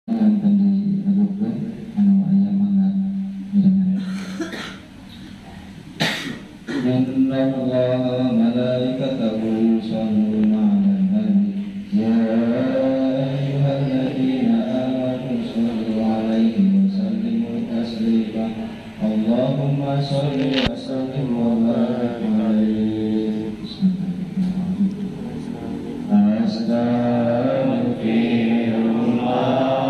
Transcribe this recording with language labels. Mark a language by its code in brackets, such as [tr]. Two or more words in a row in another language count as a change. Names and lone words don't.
[su] akan dilakukan anu aya mangga mirengan. [ar] إن الله وملائكته يصلون على النبي يا أيها الذين آمنوا صلوا عليه وسلموا تسليما. اللهم صل وسلم وبارك عليه. Astaghfirullah.